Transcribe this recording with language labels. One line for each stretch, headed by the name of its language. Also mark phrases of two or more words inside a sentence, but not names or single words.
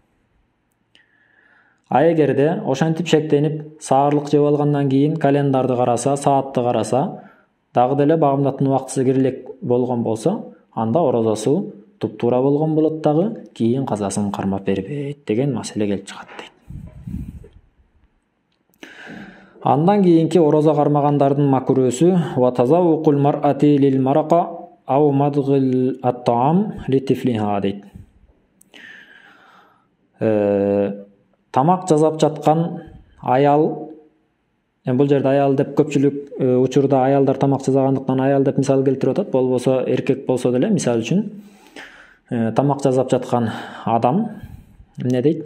Kyrgyz: А эгерде ошентип шектенип саарлык жеп алгандан кийин календарды караса, саатты караса, дагы деле багымдаттын убактысы кирилек болгон болсо, анда орозосу туптуура болгон болот дагы, кийин казасын кармап бербейт деген маселе келип чыгат дейт. Андан кийинки орозо кармагандардын макрөөсү
Arabic: وتذوق المرأة للمرقة أو مضغ الطعام لطفلها
Kyrgyz: дейт. Тамак жасап жаткан аял, бул жерде аял деп көпчүлүк учурда аялдар тамак жасагандыктан аял деп мисал келтирип атат, болбосо эркек болсо деле мисал үчүн тамак жасап жаткан адам эмне дейт?